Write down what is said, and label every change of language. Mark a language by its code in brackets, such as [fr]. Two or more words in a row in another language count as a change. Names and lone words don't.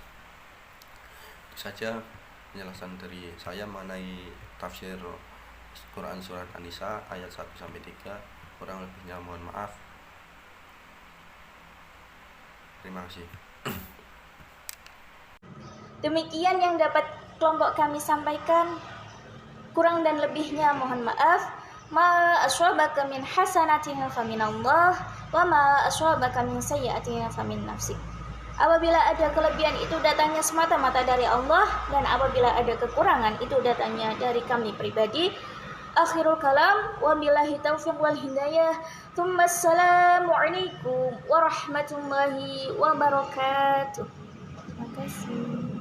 [id] Itu saja penjelasan dari saya mengenai tafsir Quran surat An-Nisa ayat 1-3. Kurang lebihnya mohon maaf. Terima kasih. Demikian yang dapat kelompok kami sampaikan. Kurang dan lebihnya mohon maaf. [ar] ما أصابك من حسنة فمن الله وما أصابك من سيئة فمن نفسك. [id] Apabila ada kelebihan itu datangnya semata-mata dari Allah, dan apabila ada kekurangan itu datangnya dari kami pribadi. [ar] آخر الكلام، وبالله التوفيق والهداية. ثم السلام عليكم ورحمة الله وبركاته. [id] Terima kasih.